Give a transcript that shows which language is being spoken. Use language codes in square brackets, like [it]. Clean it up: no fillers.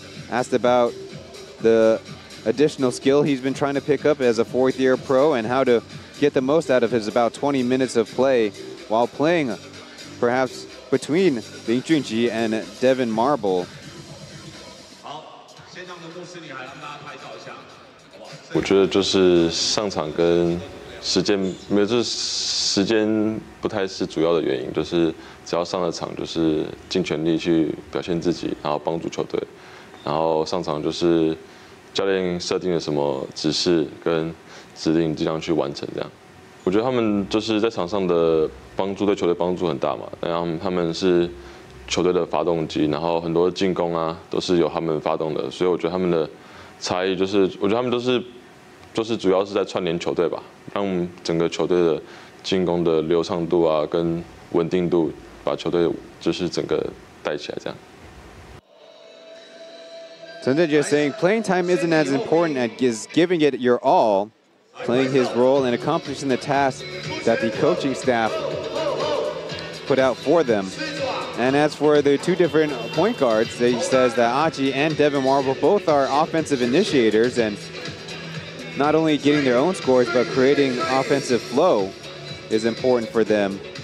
[en] Asked about the additional skill he's been trying to pick up as a 4th-year pro and how to get the most out of his about 20 minutes of play while playing perhaps between Lin Junji and Devin Marble. [zh] 我觉得就是上场跟时间没有，就是时间不太是主要的原因，就是只要上了场，就是尽全力去表现自己，然后帮助球队，然后上场就是教练设定了什么指示跟指令，尽量去完成这样。我觉得他们就是在场上的帮助对球队帮助很大嘛，然后他们是球队的发动机，然后很多进攻啊都是由他们发动的，所以我觉得他们的差异就是，我觉得他们都是。就是主要是在串联球队吧，让整个球队的进攻的流畅度啊，跟稳定度，把球队就是整个带起来这样。 [en] Chen just saying playing time isn't as important as giving it your all, playing his role and accomplishing the task that the coaching staff put out for them. And as for the two different point guards, he says that R.O.C and Devin Marble both are offensive initiators, and not only getting their own scores, but creating offensive flow is important for them.